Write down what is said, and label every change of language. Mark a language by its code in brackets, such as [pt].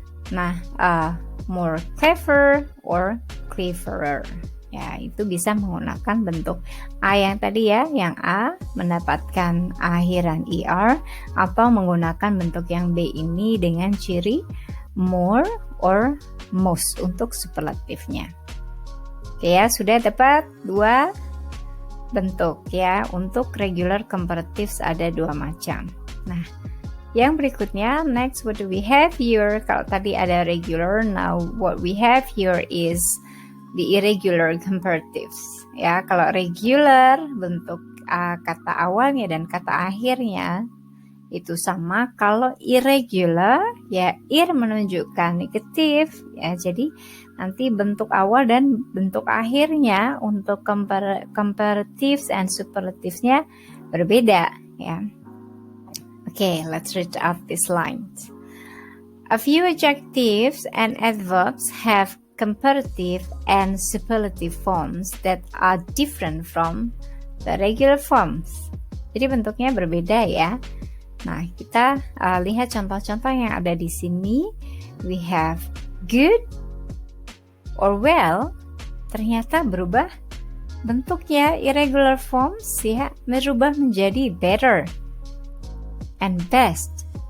[id] Nah, more clever or cleverer ya, itu bisa menggunakan bentuk A yang tadi ya, yang A mendapatkan akhiran er, atau menggunakan bentuk yang B ini dengan ciri more or most untuk superlatifnya. Oke ya, sudah dapat 2 bentuk ya. Untuk regular comparatives ada 2 macam. Nah, Yang berikutnya, [en] next what do we have here? [id] Kalau tadi ada regular, [en] now what we have here is the irregular comparatives. [id] Ya, kalau regular bentuk kata awalnya dan kata akhirnya itu sama. Kalau irregular, ya ir menunjukkan negatif. Ya, jadi nanti bentuk awal dan bentuk akhirnya untuk comparatives and superlatives-nya berbeda. Ya. [en] Okay, let's read out these lines. A few adjectives and adverbs have comparative and superlative forms that are different from the regular forms. [id] Jadi bentuknya berbeda ya. Nah, kita lihat contoh-contoh yang ada di sini. [en] We have good or well. [id] Ternyata berubah bentuknya, irregular forms ya, berubah menjadi better and best.